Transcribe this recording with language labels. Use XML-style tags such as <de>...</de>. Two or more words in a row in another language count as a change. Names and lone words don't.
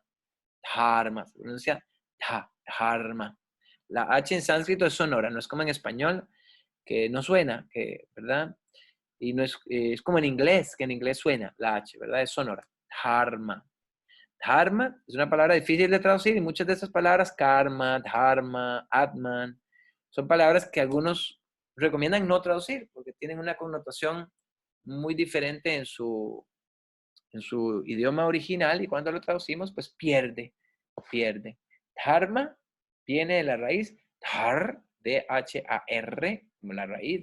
<es>Dharma, se pronuncia dharma. La H en sánscrito es sonora, no es como en español, que no suena, ¿verdad? Y no es como en inglés, que en inglés suena la H, ¿verdad? Es sonora. Dharma. Dharma es una palabra difícil de traducir y muchas de esas palabras, karma, dharma, atman, son palabras que algunos recomiendan no traducir porque tienen una connotación muy diferente en su idioma original y cuando lo traducimos, pues pierde. Dharma viene de la raíz dhar, D-H-A-R, como la raíz.</es>